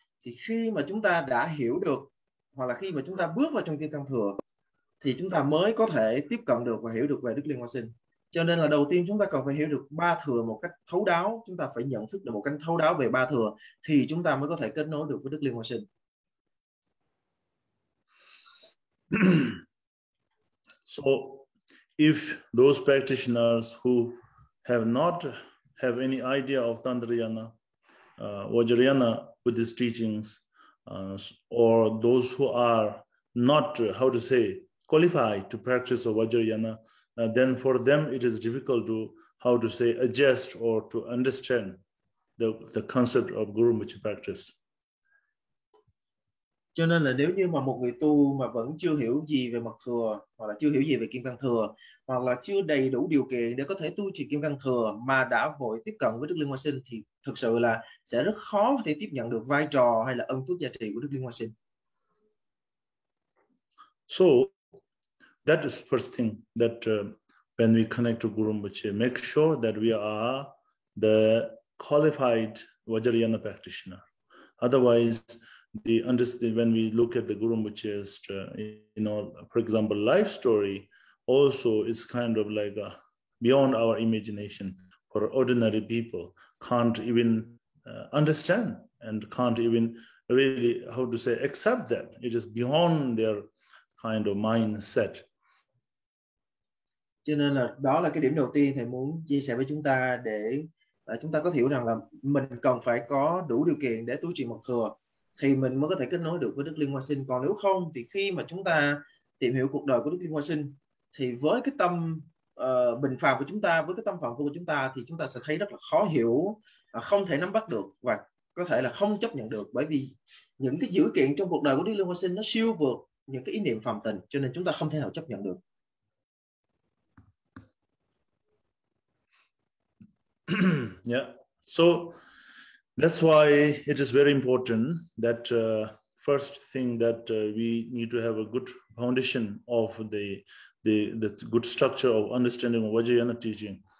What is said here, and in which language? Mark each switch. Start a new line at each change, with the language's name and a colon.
Vietnamese: Thì khi mà chúng ta đã hiểu được, hoặc là khi mà chúng ta bước vào trong kim cang thừa thì chúng ta mới có thể tiếp cận được và hiểu được về Đức Liên Hoa Sinh. Cho nên là đầu tiên chúng ta cần phải hiểu được ba thừa một cách thấu đáo, chúng ta phải nhận thức được một cách thấu đáo về ba thừa thì chúng ta mới có thể kết nối được với Đức Liên Hoa Sinh.
English: So if those practitioners who have not have any idea of Tantrayana, Vajrayana Buddhist teachings, or those who are not, how to say, qualified to practice of Vajrayana, then for them it is difficult to, how to say, adjust or to understand the concept of Guru Rinpoche practice.
Vietnamese: Cho nên là nếu như mà một người tu mà vẫn chưa hiểu gì về mật thừa, hoặc là chưa hiểu gì về kim cang thừa, hoặc là chưa đầy đủ điều kiện để có thể tu trì kim cang thừa mà đã vội tiếp cận với Đức Liên Hoa Sinh, thì thực sự là sẽ rất khó có thể tiếp nhận được vai trò hay là ân phước giá trị của Đức Liên Hoa Sinh.
English: So that is first thing that when we connect to Guru Rinpoche, make sure that we are the qualified Vajrayana practitioner. Otherwise, when we look at the Guru Rinpoche's, for example, life story, also is kind of like beyond our imagination. For ordinary people, can't even understand and can't even really, how to say, accept that. It is beyond their kind of mindset.
Vietnamese: Cho nên là đó là cái điểm đầu tiên thầy muốn chia sẻ với chúng ta, để chúng ta có hiểu rằng là mình cần phải có đủ điều kiện để tu trì mật thừa thì mình mới có thể kết nối được với Đức Liên Hoa Sinh. Còn nếu không thì khi mà chúng ta tìm hiểu cuộc đời của Đức Liên Hoa Sinh thì với cái tâm bình phàm của chúng ta, với cái tâm phàm phu của chúng ta, thì chúng ta sẽ thấy rất là khó hiểu, không thể nắm bắt được và có thể là không chấp nhận được, bởi vì những cái dữ kiện trong cuộc đời của Đức Liên Hoa Sinh nó siêu vượt những cái ý niệm phàm tình, cho nên chúng ta không thể nào chấp nhận được.
English: Yeah, so that's why it is very important that first thing that we need to have a good foundation of the good structure of understanding of Vajrayana teaching.